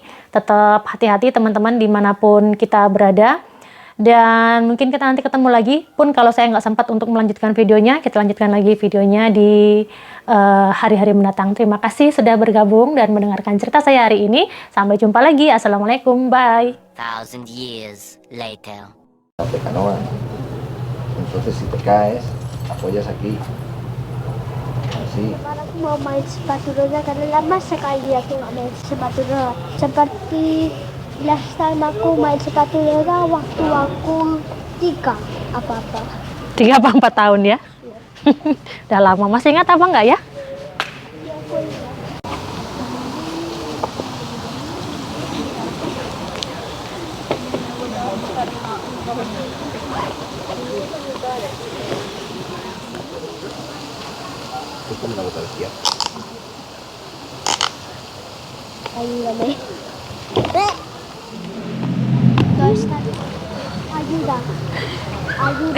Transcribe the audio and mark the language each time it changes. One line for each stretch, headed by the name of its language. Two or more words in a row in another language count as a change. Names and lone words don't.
Indonesian: Tetap hati-hati teman-teman dimanapun kita berada. Dan mungkin kita nanti ketemu lagi. Pun kalau saya nggak sempat untuk melanjutkan videonya, kita lanjutkan lagi videonya di hari-hari mendatang. Terima kasih sudah bergabung dan mendengarkan cerita saya hari ini. Sampai jumpa lagi. Assalamualaikum. Bye.
English: 1,000 years later.
Spanish: De canoa. Entonces si te caes, apoyas aquí. Así.
Indonesian: Kemarin aku mau main sepatu roda karena lama sekali aku nggak main sepatu roda. Seperti
English: last time
Indonesian: aku main sepatu roda waktu aku 3 apa-apa. 3 apa 4 tahun ya? Udah lama. Masih ingat apa nggak ya?
Spanish: Esto me la boca de izquierda. Ayúdame. Guys, ayuda. Ayuda.